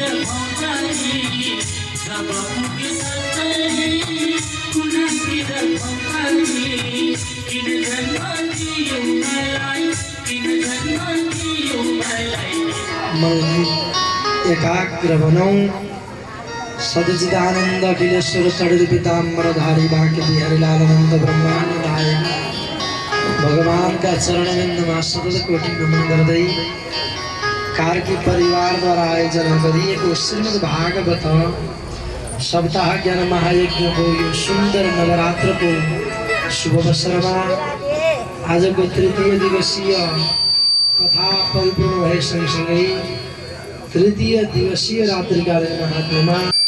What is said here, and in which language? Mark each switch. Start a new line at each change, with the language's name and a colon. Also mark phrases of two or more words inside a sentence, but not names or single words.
Nepali: भौतारी जब पुग्यो सन्चरी कुलतिर भौतारी किन जन्म दियो मलाई किन जन्म दियो मलाई मन एकाग्र बनाऊ सदचिदानंद अखिलेश्वर चढ़ पीताम्बरधारी बांके बिहारी लाल अनंत ब्रह्मांड नायक भगवान का चरणविन्दमा सतत कोटि नमन गर्दै कार्की परिवार द्वारा आयोजना गरिएको श्रीमद् भागवत सप्ताह ज्ञान महायज्ञको यो सुन्दर नवरात्रको शुभ अवसरमा आजको तृतीय दिवसीय कथा परिपूर्ण भए सँगसँगै तृतीय दिवसीय रात्रिकालीन महात्म्यमा